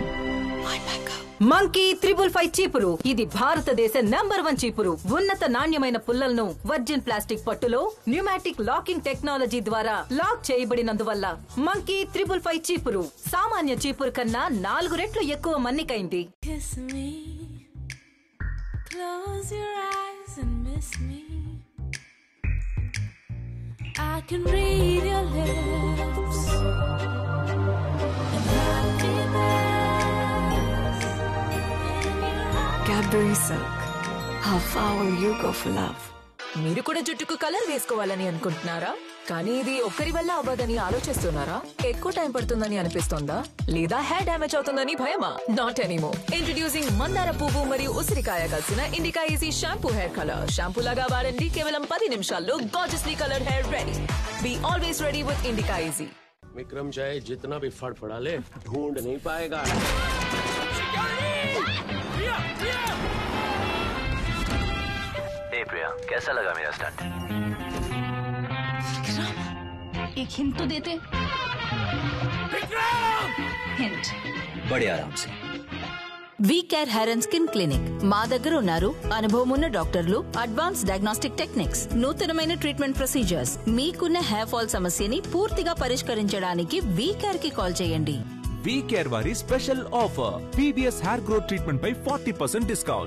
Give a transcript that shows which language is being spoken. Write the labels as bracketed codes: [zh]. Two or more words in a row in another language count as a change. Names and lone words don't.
[en] My mango. [te] మంకీ 555 చీపురు. ఇది భారతదేశ నంబర్ 1 చీపురు. ఉన్నత నాణ్యమైన పుల్లలను [en] virgin plastic [te] పట్టులో [en] pneumatic locking technology [te] ద్వారా లాక్ చేయబడినందువల్ల మంకీ 555 చీపురు సామాన్య చీపురు కన్నా 4 రెట్లు ఎక్కువ మన్నికైంది. [en] Kiss me, close your eyes and miss me. I can read your lips and happiness. Cadbury Silk. How far will you go for love? [te] మీరు కూడా జుట్టుకు కలర్ వేసుకోవాలని అనుకుంటున్నారా? కానీ ఇది ఒక్కరి వల్ల అవ్వదని ఆలోచిస్తున్నారా? ఎక్కువ టైం పడుతుందని అనిపిస్తోందా? లేదా [en] hair damage [te] అవుతుందని భయమా? [en] not anymore. [te] ఇంట్రడ్యూసింగ్ మందార పువ్వు మరియు ఉసిరికాయ కలిసిన ఇండికా ఈజీ [en] shampoo hair color. [te] షాంపూ లాగా వాడండి, కేవలం 10 నిమిషాల్లో [en] gorgeously color hair ready. Be always ready with Indica Easy. [hi] विक्रम चाहे जितना भी फड़फड़ा ले, ढूंढ नहीं पाएगा. प्रिया, कैसा लगा मेरा स्टंट? एक हिंट तो देते. हिंट. बड़े आराम से. [te] వీకేర్ హెయిర్ అండ్ స్కిన్ క్లినిక్ మా దగ్గర ఉన్నారు. అనుభవం ఉన్న డాక్టర్లు, [en] advance diagnostic techniques, [te] నూతనమైన [en] treatment procedures. [te] మీకున్న [en] hair fall [te] సమస్యని పూర్తిగా పరిష్కరించడానికి వీకేర్ కి కాల్ చేయండి. వీకేర్ వారి [en] special offer PBS hair growth treatment [te] పై 40% డిస్కౌంట్.